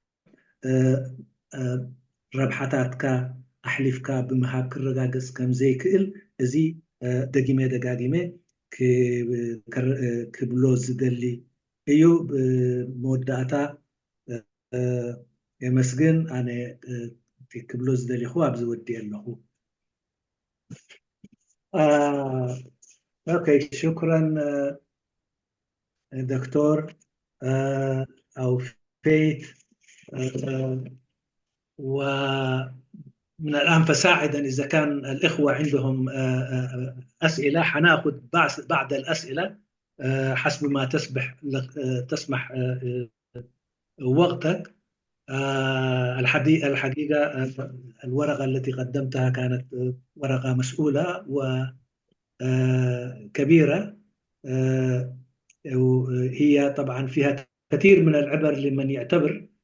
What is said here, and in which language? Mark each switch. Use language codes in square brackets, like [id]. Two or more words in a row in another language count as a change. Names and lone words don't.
[ti] ረብሓታትካ ኣሕሊፍካ ብምሃብ ክረጋገፅ ከም ዘይክእል እዚ ደጊመ ደጋጊመ ክብሎ ዝደሊ እዩ ብመወዳእታ የመስግን ኣነ ክብሎ ዝደሊኹ ኣብ ዝወዲእ ኣለኹ [ar] اوكي شكرا دكتور او فيت ومن الان فساعدا اذا كان الاخوه عندهم اسئله حناخذ بعد الاسئله حسب ما تسمح وقتك الحقيقة الورقة التي قدمتها كانت ورقة مسؤولة وكبيرة هي طبعا فيها كثير من العبر لمن يعتبر